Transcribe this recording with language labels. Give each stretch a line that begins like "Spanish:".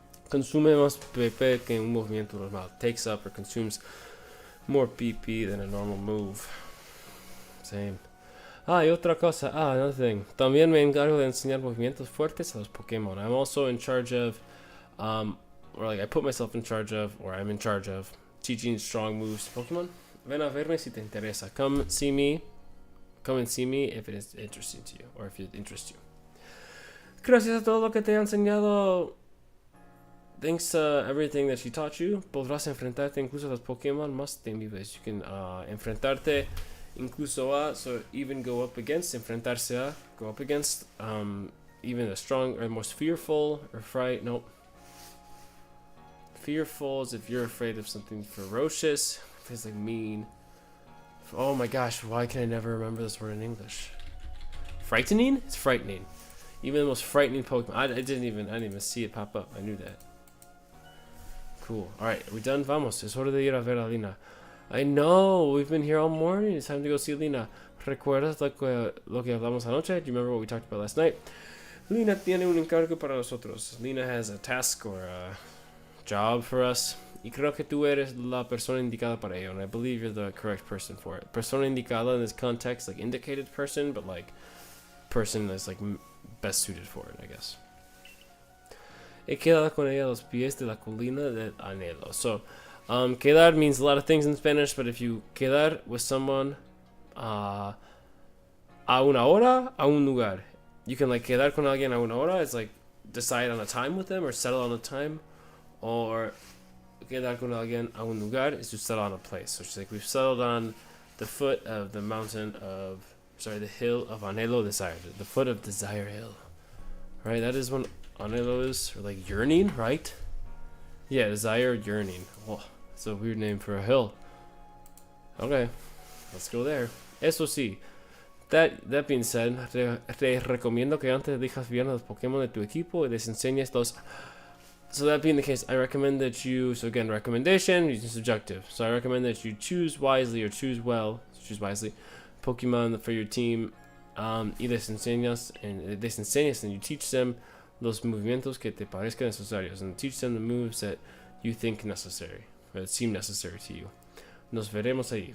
Spanish: Consume más PP que un movimiento normal.
English: Takes up or consumes more PP than a normal move. Same.
Spanish: Y otra cosa.
English: Another thing.
Spanish: También me encargo de enseñar movimientos fuertes a los Pokémon.
English: I'm also in charge of, I put myself in charge of, or I'm in charge of, teaching strong moves to Pokémon.
Spanish: Ven a verme si te interesa.
English: Come and see me if it is interesting to you, or if it interests you.
Spanish: Gracias a todo lo que te ha enseñado.
English: Thanks to everything that she taught you,
Spanish: podrás enfrentarte incluso a los Pokémon más temibles.
English: You can
Spanish: enfrentarte incluso a,
English: so even go up against,
Spanish: enfrentarse a,
English: go up against, even the strong or most fearful or fearful is if you're afraid of something ferocious. It's like mean. Oh my gosh, why can I never remember this word in English? Frightening? It's frightening. Even the most frightening Pokemon. I didn't even see it pop up. I knew that. Cool. Alright, are we done?
Spanish: Vamos. Es hora de ir a ver a Lina.
English: I know. We've been here all morning. It's time to go see Lina.
Spanish: ¿Recuerdas lo que hablamos anoche?
English: Do you remember what we talked about last night?
Spanish: Lina tiene un encargo para nosotros.
English: Lina has a task or a job for us.
Spanish: Y creo que tú eres la persona indicada para ello.
English: And I believe you're the correct person for it.
Spanish: Persona indicada
English: in this context, like indicated person, but like person that's like best suited for it, I guess.
Spanish: He quedado con ella a los pies de la colina del anhelo.
English: So, quedar means a lot of things in Spanish, but if you quedar with someone
Spanish: a una hora, a un lugar.
English: You can like
Spanish: quedar con alguien a una hora,
English: it's like decide on a time with them or settle on a time. Or
Spanish: quedar con alguien a un lugar
English: is to settle on a place. So it's like we've settled on the foot of the the hill of Anhelo Desire. The foot of Desire Hill. Right, that is when Anhelo is, or like yearning, right? Yeah, Desire, yearning. Oh, it's a weird name for a hill. Okay, let's go there.
Spanish: Eso sí,
English: that being said,
Spanish: te recomiendo que antes elijas bien a los Pokémon de tu equipo y les enseñes los.
English: So that being the case, I recommend that you, so again, recommendation, using subjective. So I recommend that you choose wisely or choose wisely Pokemon for your team.
Spanish: Y les enseñas
English: and you teach them
Spanish: los movimientos que te parezcan necesarios,
English: and teach them the moves that you think necessary, or that seem necessary to you.
Spanish: Nos veremos ahí.